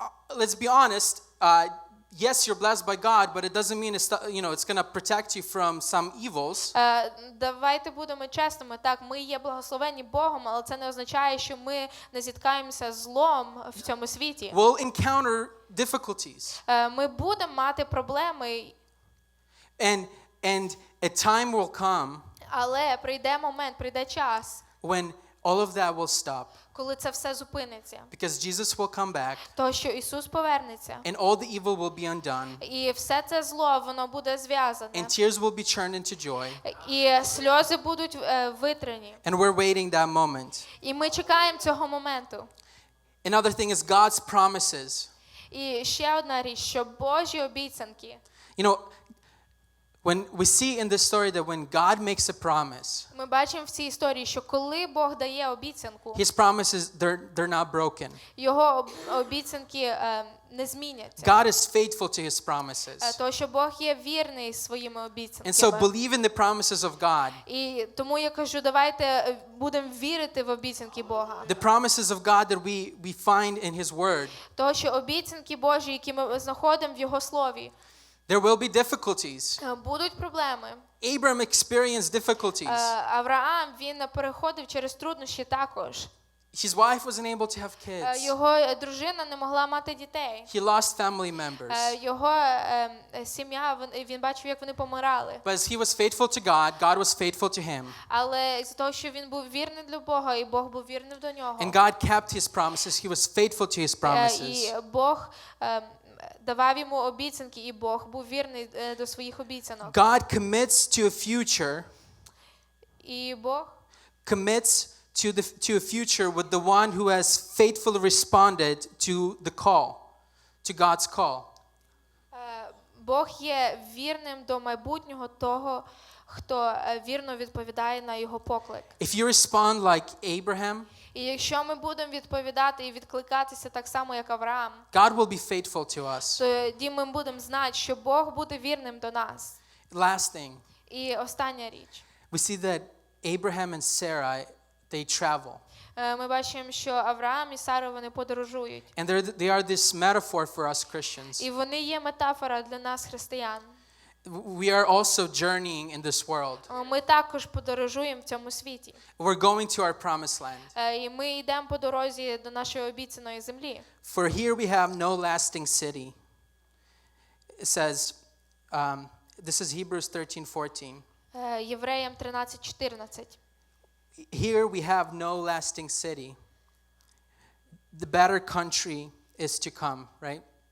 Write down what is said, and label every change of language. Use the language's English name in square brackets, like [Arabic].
[English] let's be honest, yes, you're blessed by God, but it doesn't mean it's going to protect you from some evils. [Ukrainian] Давайте будемо чесними. Так, ми є благословені Богом, але це не означає, що ми не зіткаємося з злом в цьому світі. [English] We'll encounter difficulties. [Ukrainian] Ми будемо мати проблеми. [English] And a time will come [Ukrainian] Але прийде момент, прийде час, [English] when all of that will stop. [Ukrainian] коли це все зупиниться. [English] Because Jesus will come back [Ukrainian] То, що Ісус повернеться. [English] and all the evil will be undone. [Ukrainian] І все це зло, воно буде зв'язане. [English] And tears will be turned into joy. [Ukrainian] І сльози будуть витрені. [English] And we're waiting that moment. [Ukrainian] І ми чекаємо цього моменту. [English] Another thing is God's promises. [Ukrainian] І ще одна річ, що Божі обіцянки. [English] When we see in this story that when God makes a promise, [Ukrainian] Ми бачимо в цій історії, що коли Бог дає обіцянку, [English] his promises, they're not broken. [Ukrainian] його обіцянки не зміняться. [English] God is faithful to his promises. [Ukrainian] Тому що Бог є вірний своїми [English] And so [Ukrainian] обіцянками. [English] believe in the promises of God. [Ukrainian] І тому я кажу, давайте будемо вірити в обіцянки Бога. [English] The promises of God that we find in his word. [Ukrainian] Тому що обіцянки Божі, які ми знаходимо в Його Слові, [English] There will be difficulties. [Ukrainian] будуть проблеми. [English] Abram experienced difficulties. [Ukrainian] Авраам, він переходив через труднощі також. [English] His wife wasn't able to have kids. [Ukrainian] Його дружина не могла мати дітей. [English] He lost family members. [Ukrainian] Його сім'я, він бачив, як вони помирали. [English] But as he was faithful to God, God was faithful to him. [Ukrainian] Але з того, що він був вірний для Бога, і Бог був вірний до нього. [English] And God kept his promises. He was faithful to his promises. [Ukrainian] І Бог давав йому обіцянки, і Бог був вірний до своїх обіцянок. [English] God commits to a future. [Ukrainian] І Бог [English] Commits to a future with the one who has faithfully responded to the call, to God's call. [Ukrainian] Бог є вірним до майбутнього того, хто вірно відповідає на його поклик. [English] If you respond like Abraham, [Ukrainian] І якщо ми будемо відповідати і відкликатися так само, як Авраам, [English] God will be faithful to us. [Ukrainian] тоді ми будемо знати, що Бог буде вірним до нас. [English] Last thing, [Ukrainian] І остання річ. [English] we see that Abraham and Sarah, they travel. [Ukrainian] Ми бачимо, що Авраам і Сара, вони подорожують. [English] And they are this metaphor for us Christians. [Ukrainian] І вони є метафора для нас, християн. [English] We are also journeying in this world. [Ukrainian] Ми також подорожуємо в цьому світі. [English] We're going to our promised land. [Ukrainian] І ми йдемо по дорозі до нашої обіцяної землі. [English] For here we have no lasting city. It says, this is Hebrews 13:14. [Ukrainian] Євреям 13:14. [English] Here we have no lasting city. The better country is to come, right?